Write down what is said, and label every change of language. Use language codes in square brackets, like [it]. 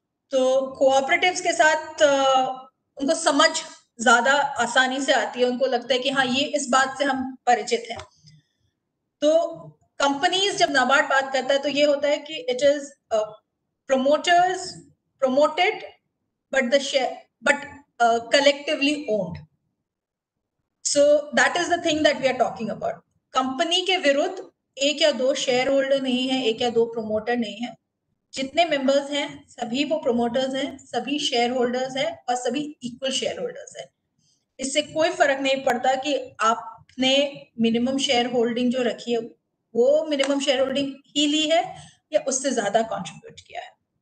[hi] तो कोऑपरेटिव्स के साथ उनको समझ ज्यादा आसानी से आती है, उनको लगता है कि हाँ ये इस बात से हम परिचित हैं। तो कंपनीज जब नाबार्ड बात करता है तो ये होता है कि [en] It is promoters promoted but collectively owned. So that is the thing that we are talking about. [hi] Company के विरुद्ध एक या दो शेयर होल्डर नहीं है, एक या दो प्रोमोटर नहीं है। जितने मेंबर्स हैं सभी वो प्रोमोटर्स हैं, सभी शेयर होल्डर्स हैं और सभी इक्वल शेयर होल्डर्स हैं। इससे कोई फर्क नहीं पड़ता कि आपने मिनिमम शेयर होल्डिंग जो रखी है वो मिनिमम शेयर होल्डिंग ही ली है या उससे ज्यादा कंट्रीब्यूट किया है।